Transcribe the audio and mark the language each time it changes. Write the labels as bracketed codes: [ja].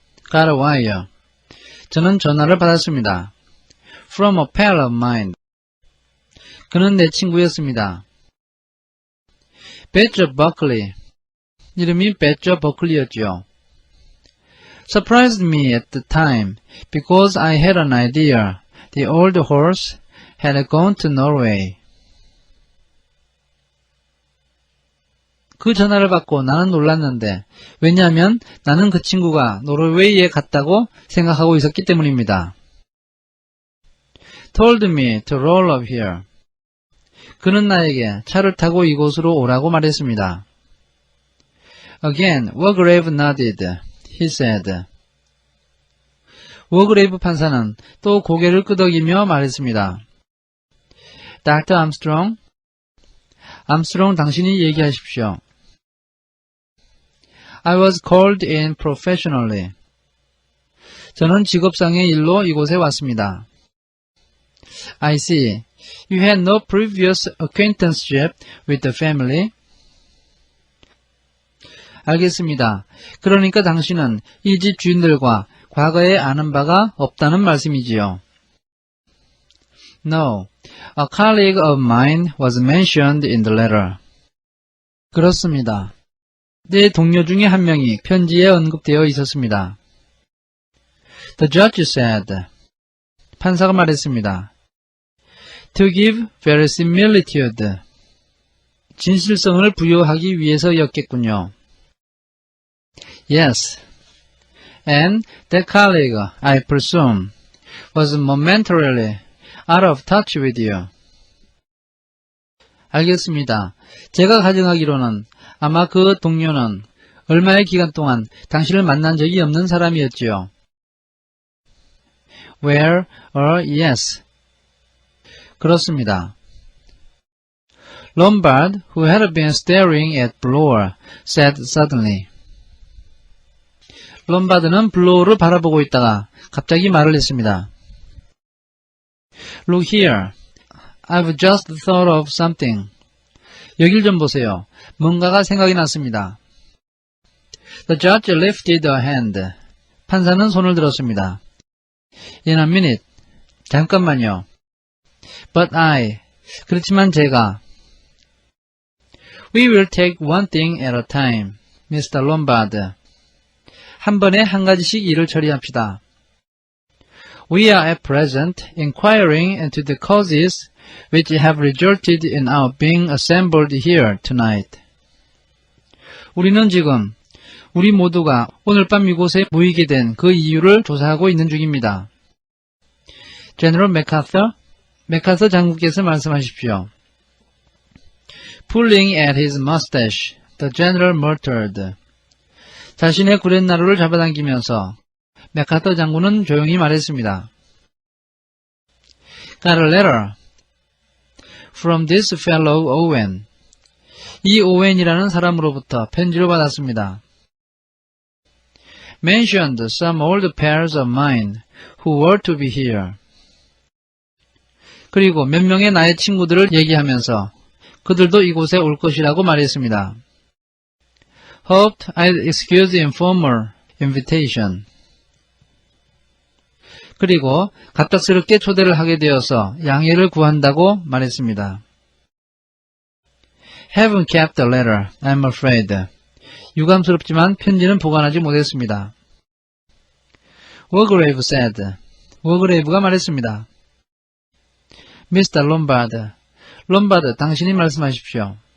[en] Got a wire. [ko] 저는 전화를 받았습니다. From a pal of mine. 그는 내 친구였습니다. [en] Badger Buckley. [ko] 이름이 Badger Buckley였죠. [en] Surprised me at the time because I had an idea the old horse had gone to Norway. [ko] 그 전화를 받고 나는 놀랐는데 왜냐하면 나는 그 친구가 노르웨이에 갔다고 생각하고 있었기 때문입니다. [en] Told me to roll up here. [ko] 그는 나에게 차를 타고 이곳으로 오라고 말했습니다. [en] Again, Wargrave nodded. He said. [ko] 워그레이브 판사는 또 고개를 끄덕이며 말했습니다. [en] Dr. Armstrong? [ko] 암스트롱 당신이 얘기하십시오. [en] I was called in professionally. [ko] 저는 직업상의 일로 이곳에 왔습니다. [en] I see. You had no previous acquaintanceship with the family? [ko] 알겠습니다. 그러니까 당신은 이 집 주인들과 과거에 아는 바가 없다는 말씀이지요. [en] No. A colleague of mine was mentioned in the letter. [ko] 그렇습니다. 내 동료 중에 한 명이 편지에 언급되어 있었습니다. [en] The judge said. [ko] 판사가 말했습니다. [en] To give verisimilitude. [ko] 진실성을 부여하기 위해서였겠군요. [en] Yes. And that colleague, I presume, was momentarily out of touch with you. [ko] 알겠습니다. 제가 가정하기로는 아마 그 동료는 얼마의 기간 동안 당신을 만난 적이 없는 사람이었지요. Well, yes. 그렇습니다. [en] Lombard, who had been staring at Blower, said suddenly. [ko] 롬바드는 블로우를 바라보고 있다가 갑자기 말을 했습니다. [en] Look here. I've just thought of something. [ko] 여길 좀 보세요. 뭔가가 생각이 났습니다. [en] The judge lifted a hand. [ko] 판사는 손을 들었습니다. [en] In a minute. [ko] 잠깐만요. [en] But [ko] 그렇지만 제가 [en] We will take one thing at a time, Mr. Lombard. [ko] 한 번에 한 가지씩 일을 처리합시다. [en] We are at present inquiring into the causes which have resulted in our being assembled here tonight. [ko] 우리는 지금 우리 모두가 오늘 밤 이곳에 모이게 된 그 이유를 조사하고 있는 중입니다. [en] General MacArthur? [ko] 맥카서 장군께서 말씀하십시오. [en] Pulling at his mustache, the general muttered. [ko] 자신의 구렛나루를 잡아당기면서 맥카터 장군은 조용히 말했습니다. [en] Got a letter from this fellow Owen. [ko] 이 오웬이라는 사람으로부터 편지를 받았습니다. [en] Mentioned some old pals of mine who were to be here. [ko] 그리고 몇 명의 나의 친구들을 얘기하면서 그들도 이곳에 올 것이라고 말했습니다. [en] Hoped I'd excuse the informal invitation. [ko] 그리고 갑작스럽게 초대를 하게 되어서 양해를 구한다고 말했습니다. [en] Haven't kept the letter, I'm afraid. [ko] 유감스럽지만 편지는 보관하지 못했습니다. [en] Wargrave said. [ko] 워그레이브가 말했습니다. [en] Mr. Lombard. [ko] 롬바드, 당신이 말씀하십시오.